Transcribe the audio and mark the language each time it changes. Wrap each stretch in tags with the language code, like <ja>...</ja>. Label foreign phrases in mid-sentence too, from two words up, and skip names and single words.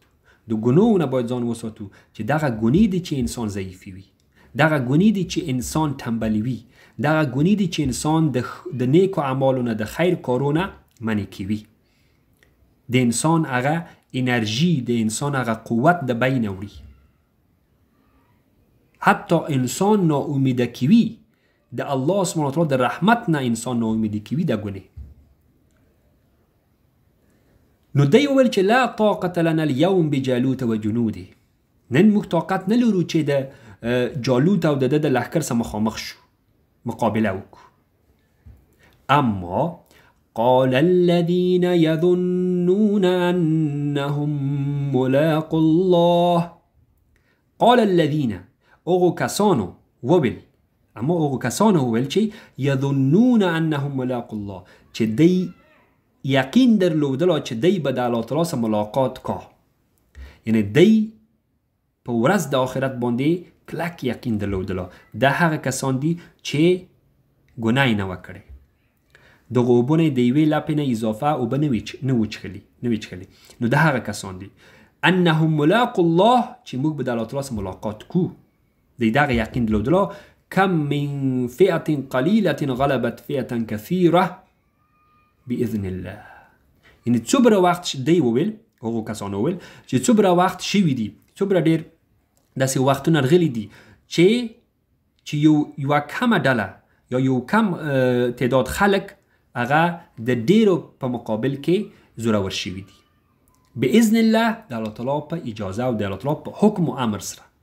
<ps>د ګناهو نه باید ځان وساتو چې دغه ګناه دي چې انسان ضعیفي وي، دغه ګناه دي چې انسان تنبلي وي، دغه ګناه دي چې انسان د نیکو اعمالو نه، د خیر کارونه منع کوي، د انسان هغه انرژي، د انسان هغه قوت د بین وړي، حتی انسان ناامیده کوي، د الله</ps> <ar>سبحانه وتعالی</ar> <ps>د رحمت نه انسان ناامیده کوي. د ګناه نو دی وویل چې</ps> <ar>لا طاقت لنا اليوم بجالوت و جنوده،</ar> <ps>نن موږ طاقت نه لرو چې د جالوت او د لښکر سره مخامخ شو، مقابله وکړو.</ps> <ar>اما قال الذين يظنون انهم ملاقو الله، قال الذين</ar> <ps>اوغو کسانو وویل چې</ps> <ar>یظنون انهم ملاقو الله،</ar> <ps>چې دی یقین درلودله چې دی به د الله تعالی سره ملاقات کا، یعنی دی په ورځ د آخرت باندې کلک یقین درلودله. دا هغه کسان دي چې ګناه نه وکړي، دغه اوبه نه د یوې لپې نه اضافه اوبه نه وچښلي. نو دا هغه کسان دي</ps> <ar>انهم ملاقو الله،</ar> <ps>چې موږ به د الله تعالی سره ملاقات کو. دی دغه یقین درلودله.</ps> <ar>کم من فئة قلیلة غلبت فئة کثیره باذن الله،</ar> <ps>یعنی څومره وخت دی وویل، هغو کسانو وویل چې څومره وخت شوي دي، څومره ډېر داسې وختونه راغلي دي چې یوه کمه ډله یا یو کم تعداد خلک هغه د ډېرو په مقابل کې زورور شوي دي،</ps> <ar>باذن الله،</ar> <ps>د الله تعالی په اجازه او د الله تعالی په حکم و امر سره.</ps>